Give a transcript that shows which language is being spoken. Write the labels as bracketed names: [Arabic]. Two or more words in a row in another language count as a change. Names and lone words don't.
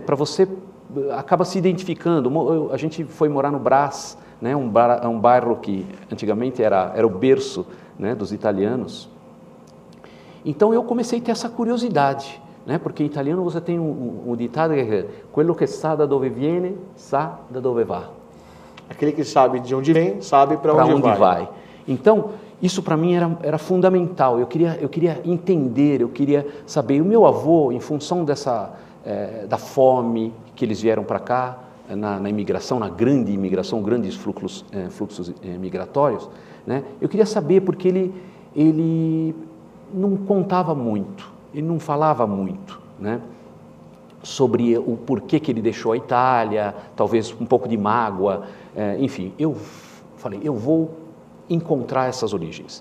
[Portuguese] Para você acaba se identificando. A gente foi morar no Brás, né? Um bairro que antigamente era o berço, né, dos italianos. Então eu comecei a ter essa curiosidade, né? Porque em italiano você tem um ditado que é [Italian] quello che sa da dove viene, sa da dove va. [Portuguese] Aquele que sabe de onde vem, sabe para onde vai. Então, isso para mim era fundamental, eu queria entender, eu queria saber. E o meu avô, em função da fome que eles vieram para cá, na imigração, na grande imigração, grandes fluxos migratórios, né, eu queria saber porque ele não contava muito, ele não falava muito, né, sobre o porquê que ele deixou a Itália, talvez um pouco de mágoa, enfim, eu falei, eu vou encontrar essas origens.